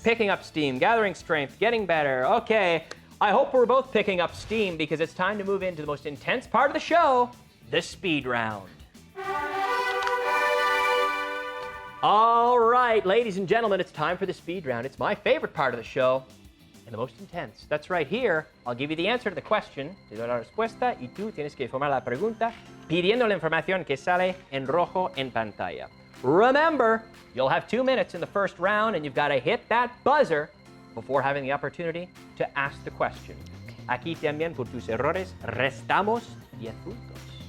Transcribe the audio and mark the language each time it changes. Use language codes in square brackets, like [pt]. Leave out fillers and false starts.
[en] Picking up steam, gathering strength, getting better. Okay. I hope we're both picking up steam because it's time to move into the most intense part of the show, the speed round. All right, ladies and gentlemen, it's time for the speed round. It's my favorite part of the show and the most intense. That's right here. I'll give you the answer to the question, [es] te doy la respuesta y tú tienes que formar la pregunta pidiendo la información que sale en rojo en pantalla. [en] Remember, you'll have 2 minutes in the first round and you've got to hit that buzzer before having the opportunity to ask the question. [es] Aquí también por tus errores restamos 10 puntos.